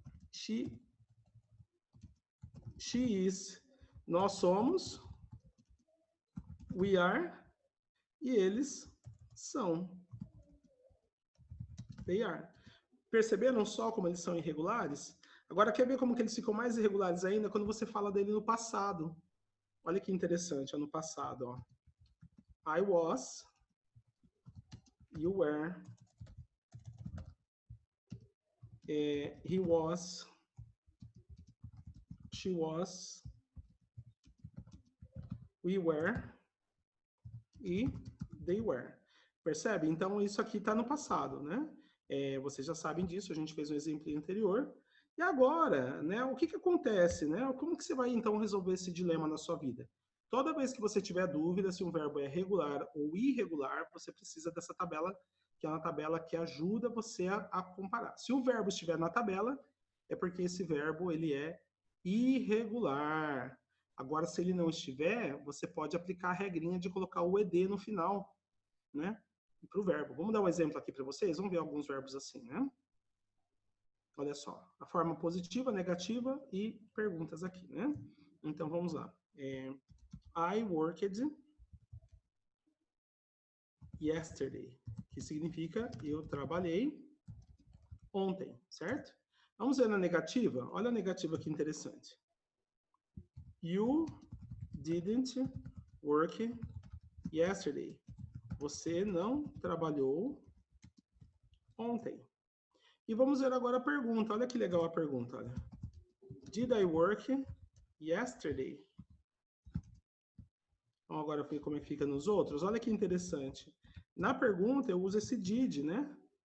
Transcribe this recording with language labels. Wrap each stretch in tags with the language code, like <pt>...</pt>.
<en>She is.</en> <pt>Nós somos.</pt> <en>We are.</en> <pt>E eles são.</pt> <en>They are.</en> <pt>Perceberam só como eles são irregulares? Agora, quer ver como que eles ficam mais irregulares ainda quando você fala dele no passado? Olha que interessante, no passado, ó.</pt> <en>I was, you were, he was, she was, we were e they were.</en> <pt>Percebe? Então, isso aqui está no passado, né? Vocês já sabem disso, a gente fez um exemplo anterior. E agora, né, o que acontece, né? Como que você vai, então, resolver esse dilema na sua vida? Toda vez que você tiver dúvida se um verbo é regular ou irregular, você precisa dessa tabela, que é uma tabela que ajuda você a comparar. Se o verbo estiver na tabela, é porque esse verbo ele é irregular. Agora, se ele não estiver, você pode aplicar a regrinha de colocar o ed no final, né? Para o verbo. Vamos dar um exemplo aqui para vocês? Vamos ver alguns verbos assim, né? Olha só, a forma positiva, negativa e perguntas aqui, né? Então, vamos lá.</pt> <en>I worked yesterday,</en> <pt>que significa eu trabalhei ontem, certo? Vamos ver na negativa? Olha a negativa que interessante.</pt> <en>You didn't work yesterday.</en> <pt>Você não trabalhou ontem. E vamos ver agora a pergunta. Olha que legal a pergunta. Olha.</pt> <en>Did I work yesterday?</en> <pt>Então, agora ver como é que fica nos outros. Olha que interessante. Na pergunta eu uso esse did, né?</pt>